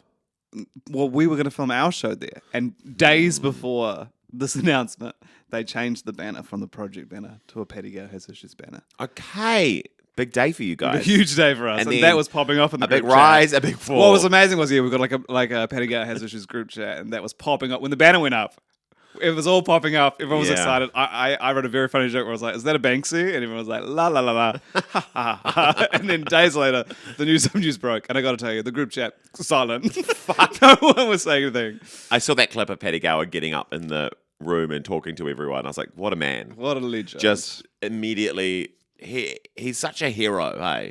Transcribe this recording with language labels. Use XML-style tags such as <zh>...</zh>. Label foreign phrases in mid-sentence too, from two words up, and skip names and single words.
<en>well, we were going to film our show there, and days before this announcement, they changed the banner from the project banner to a Patty Gale Has Issues banner. Okay. Big day for you A guys. huge day for us, And and then that was popping up in the a big group chat. rise, a big fall. What was amazing was we got like a Patty Gale Has Issues group chat, and that was popping up when the banner went up. It was all popping up. Everyone was Yeah. excited. I wrote a very funny joke where I was like, "Is that a Banksy?" And everyone was like, "La la la la." Ha, ha, ha. And then days later, some news broke, and I got to tell you, the group chat silent. No one was saying anything. I saw that clip of Paddy Gower getting up in the room and talking to everyone. I was like, what a man. What a legend! Just immediately, he's such a hero, hey?</en>